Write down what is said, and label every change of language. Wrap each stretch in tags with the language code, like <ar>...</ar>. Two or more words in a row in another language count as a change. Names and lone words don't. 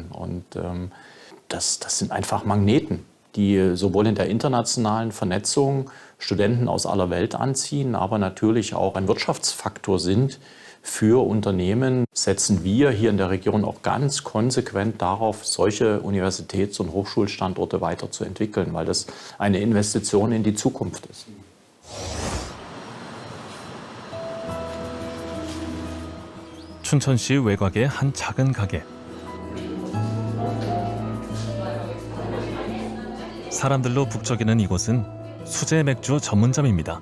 <de>Und das sind einfach Magneten, die sowohl in der internationalen Vernetzung Studenten aus aller Welt anziehen, aber natürlich auch ein Wirtschaftsfaktor sind für Unternehmen. Setzen wir hier in der Region auch ganz konsequent darauf, solche Universitäts- und Hochschulstandorte weiterzuentwickeln, weil das eine Investition in die Zukunft ist.</de> <ko>춘천시 외곽의 한 작은 가게. 사람들로 북적이는 이곳은 수제 맥주 전문점입니다.</ko>